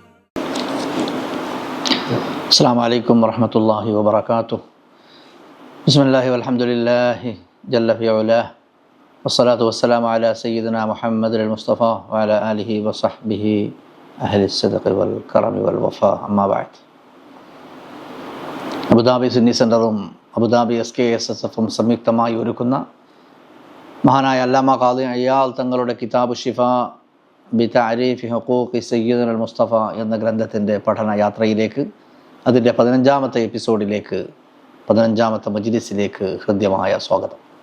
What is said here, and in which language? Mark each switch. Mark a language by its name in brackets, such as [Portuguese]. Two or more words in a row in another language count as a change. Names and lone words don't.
[Arabic] السلام عليكم ورحمة الله وبركاته. بسم الله والحمد لله جل في علاه والصلاة والسلام على سيدنا محمد المصطفى وعلى آله وصحبه أهل الصدق والكرم والوفاء. أما بعد. [Malayalam] അബുദാബി സുന്നി സെൻ്ററും അബുദാബി SKSSF സംയുക്തമായി ഒരുക്കുന്ന മഹാനായ അല്ലാമ ഖാദി അയ്യാൽ തങ്ങളുടെ കിതാബ് ഷിഫ ബി തഅരീഫി ഹുഖൂഖി സയ്യിദുന അൽ മുസ്തഫ എന്ന ഗ്രന്ഥത്തിൻ്റെ പഠന യാത്രയിലേക്ക്, അതിൻ്റെ 15ാമത്തെ എപ്പിസോഡിലേക്ക്, 15ാമത്തെ മജ്ലിസിലേക്ക് ഹൃദ്യമായ സ്വാഗതം.